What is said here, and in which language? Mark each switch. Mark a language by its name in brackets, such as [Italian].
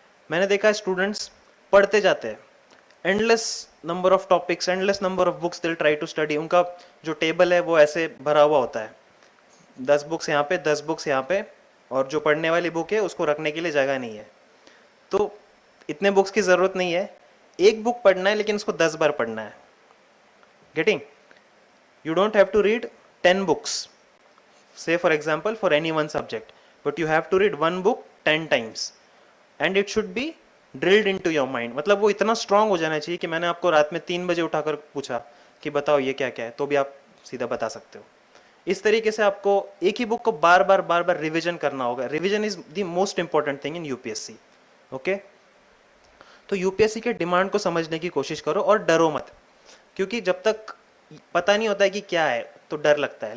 [Hindi] मैंने देखा है स्टूडेंट्स पढ़ते जाते हैं, [English] Endless number of topics, endless number of books, they try to study. [Hindi] उनका जो टेबल है वो ऐसे भरा हुआ होता है, 10 बुक्स यहाँ पे, 10 बुक्स यहाँ पे, और जो पढ़ने वाली बुक है उसको रखने के लिए जगह नहीं है. तो इतने बुक्स की ज़रूरत नहीं है. एक बुक पढ़ना है लेकिन उसको 10 बार पढ़ना है. [English] Getting? You don't have to read 10 books, say for example for any one subject, but you have to read one book 10 times and it should be drilled into your mind. [Hindi] मतलब वो इतना strong हो जाना चाहिए कि मैंने आपको रात में 3 बजे उठाकर पूछा कि बताओ ये क्या क्या है, तो भी आप सीधा बता सकते हो. इस तरीके से आपको एक ही बुक को बार बार रिविजन करना होगा. [English] Revision is the most important thing in UPSC. [Hindi] Okay, तो यूपीएससी के डिमांड को समझने की कोशिश करो और डरो मत, क्योंकि जब तक पता नहीं होता है कि क्या है तो डर लगता है.